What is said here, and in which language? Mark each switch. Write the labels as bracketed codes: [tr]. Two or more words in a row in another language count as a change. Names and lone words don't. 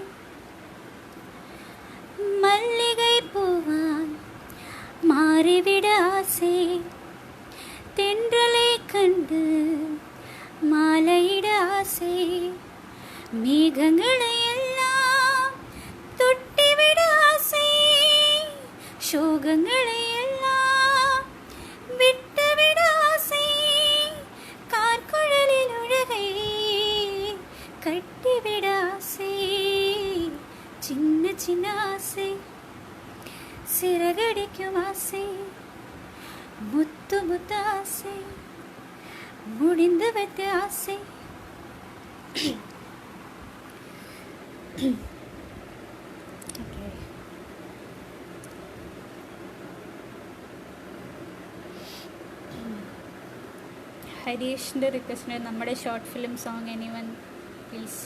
[ta] மல்லிகை பூவாய் மாறிவிட ஆசை, தென்றலை கண்டு மாலையிட ஆசை, மேகங்களை எல்லாம் தொட்டிவிட ஆசை, சோகங்களை எல்லாம் விட்டுவிட ஆசை, கார்குழலில் உலகை கட்டிவிட ஆசை. சின்ன சின்ன ஆசை சிறகடிக்கும் ஆசை, முத்து முத்து ஆசை முடிந்து வைத்த ஆசை. [ml] ഹരീഷിൻ്റെ റിക്വസ്റ്റിന് നമ്മുടെ [en] short film song anyone please.